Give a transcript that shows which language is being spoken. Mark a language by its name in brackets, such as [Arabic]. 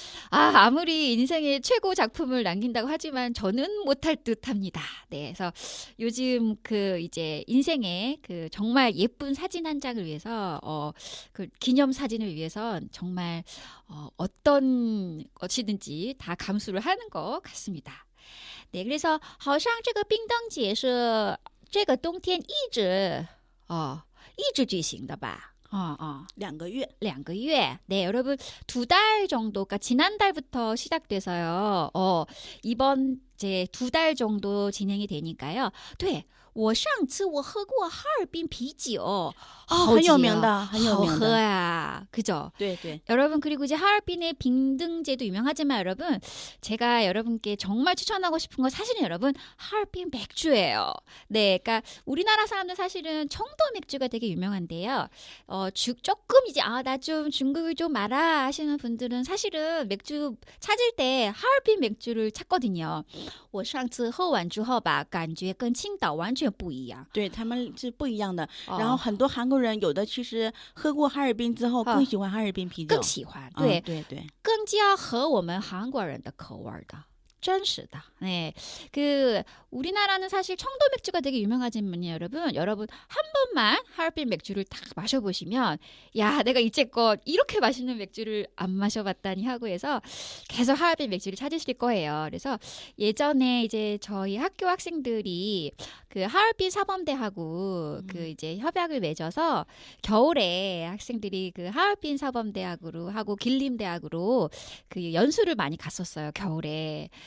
[Korean] 아무리 인생의 최고 작품을 남긴다고 하지만 저는 못할 듯합니다. 네, 그래서 요즘 그 이제 인생의 그 정말 예쁜 사진 한 장을 위해서 그 기념 사진을 위해서 정말 어떤 것이든지 다 감수를 하는 것 같습니다. [Chinese] 네, 그래서 好像这个冰灯节是这个冬天一直举行的吧? 2个月. 2个月. [Korean] 네, 여러분 2달 정도가 지난달부터 시작돼서요. 이번 이제 2달 정도 진행이 되니까요. 네. [Chinese] 我上次我喝过哈尔滨啤酒很有名的很有名的好喝呀 [Korean] 그죠? 네, 네. 여러분 그리고 이제 하얼빈의 빙등제도 유명하지만 여러분 제가 여러분께 정말 추천하고 싶은 건 사실은 여러분 하얼빈 맥주예요. 네, 그러니까 우리나라 사람들 사실은 청도 맥주가 되게 유명한데요. 조금 이제 나 좀 중국을 좀 알아 하시는 분들은 사실은 맥주 찾을 때 하얼빈 맥주를 찾거든요. [Chinese] 我上次喝完之后吧感觉跟青岛完全不一样。对，他们是不一样的。然后很多韩国人有的其实喝过哈尔滨之后更喜欢哈尔滨啤酒，更喜欢，对对对，更加合我们韩国人的口味的。真实的. [Korean] 네, 우리나라는 사실 청도 맥주가 되게 유명하지만요, 여러분 한 번만 하얼빈 맥주를 딱 마셔보시면 야, 내가 이제껏 이렇게 맛있는 맥주를 안 마셔봤다니 하고 해서 계속 하얼빈 맥주를 찾으실 거예요. 그래서 예전에 이제 저희 학교 학생들이 하얼빈 사범대하고 이제 협약을 맺어서 겨울에 학생들이 하얼빈 사범대학으로 하고 길림대학으로 연수를 많이 갔었어요, 겨울에.